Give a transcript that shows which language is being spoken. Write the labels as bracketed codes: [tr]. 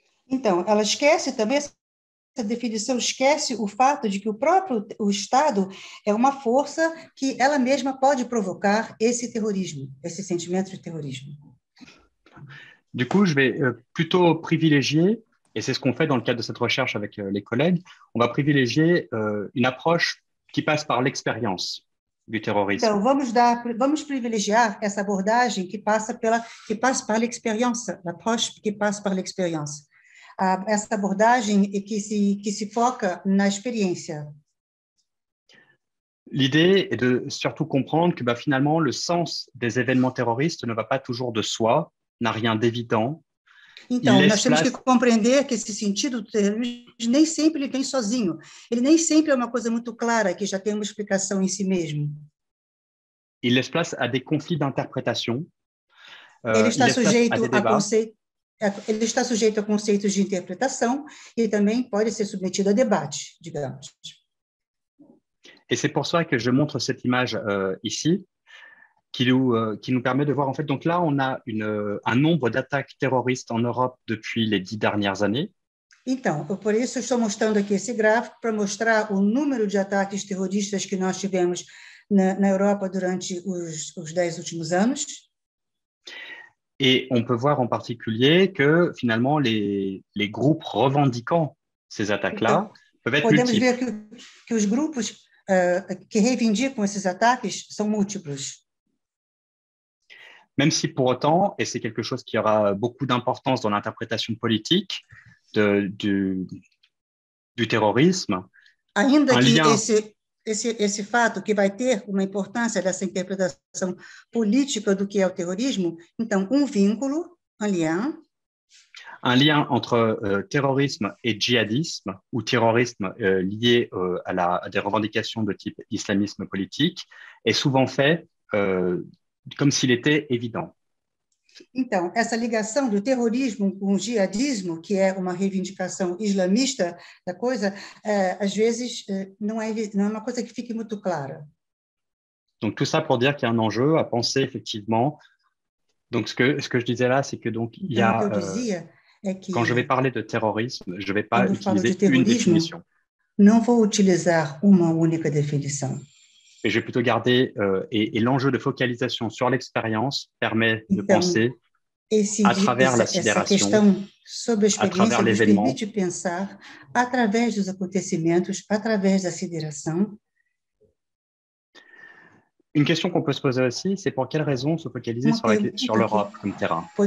[pt] Então, ela esquece também, essa definição esquece o fato de que o Estado é uma força que ela mesma pode provocar esse terrorismo, esse sentimento de terrorismo. [fr] Du coup, je vais plutôt privilégier, et c'est ce qu'on fait dans le cadre de cette recherche avec les collègues, on va privilégier une approche qui passe par l'expérience du terrorisme. [pt] Então, vamos privilegiar essa abordagem que passe [fr] par l'expérience, l'approche qui passe par l'expérience. [pt] Essa abordagem que se foca na experiência. [fr] L'idée est de surtout comprendre que finalement, le sens des événements terroristes ne va pas toujours de soi, n'a rien d'évident. [pt] Então, nós temos que compreender que esse sentido do terrorismo nem sempre ele vem sozinho. Ele nem sempre é uma coisa muito clara, que já tem uma explicação em si mesmo. [fr] Il laisse place à des conflits d'interprétation. [pt] Ele está sujeito a conceitos de interpretação e também pode ser submetido a debate, digamos. [fr] Et c'est pour ça que je montre cette image ici, qui nous permet de voir, en fait, donc là, on a un nombre d'attaques terroristes en Europe depuis les 10 dernières années. [pt] Então, por isso estou mostrando aqui esse gráfico para mostrar o número de ataques terroristas que nós tivemos na Europa durante os 10 últimos anos. [fr] Et on peut voir en particulier que finalement, les groupes revendiquant ces attaques-là peuvent être multiples. [pt] Podemos ver que os grupos que reivindicam esses ataques são múltiplos. [fr] Même si pour autant, et c'est quelque chose qui aura beaucoup d'importance dans l'interprétation politique du terrorisme, [pt] ainda que esse fato que vai ter uma importância dessa interpretação política do que é o terrorismo, então vínculo, [fr] un lien entre terrorisme et djihadisme, ou terrorisme lié à des revendications de type islamisme politique, est souvent fait comme s'il était évident. [pt] Então, essa ligação do terrorismo com o jihadismo, que é uma reivindicação islamista da coisa, às vezes não é uma coisa que fique muito clara. [fr] Donc tout ça pour dire qu'il y a un enjeu à penser effectivement. Donc ce que je disais là, c'est que donc il y a quand je vais parler de terrorisme, je vais pas utiliser une définition. [pt] Não vou utilizar uma única definição. [fr] Et je vais plutôt garder, et l'enjeu de focalisation sur l'expérience permet de penser à travers la sidération, à travers l'événement. [pt] Permite pensar através dos acontecimentos, através da sideração. [fr] Une question qu'on peut se poser aussi, c'est pour quelles raisons se focaliser sur l'Europe comme terrain.